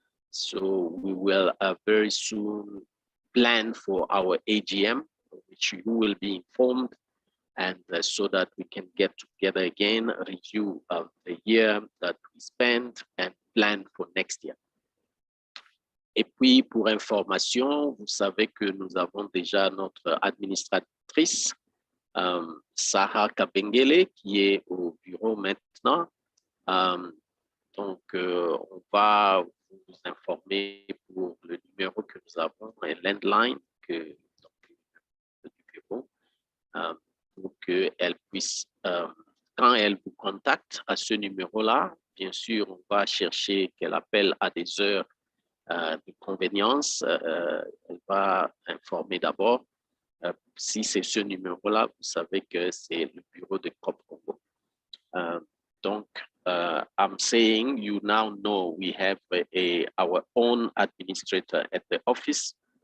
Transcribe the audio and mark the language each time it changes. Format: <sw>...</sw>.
<en>So we will very soon plan for our AGM, which you will be informed, and so that we can get together again, review the year that we spent and plan for next year.</en> <fr>Et puis, pour information, vous savez que nous avons déjà notre administratrice, Sarah Kabengele, qui est au bureau maintenant. Donc, on va vous informer pour le numéro que nous avons, un landline du bureau, pour qu'elle puisse, quand elle vous contacte à ce numéro-là, bien sûr, on va chercher qu'elle appelle à des heures de convenience. Elle va informer d'abord. Si c'est ce numéro-là, vous savez que c'est le bureau de CoopCongo.</fr> <en>Donc, I'm saying you now know we have our own administrator at the office.</en>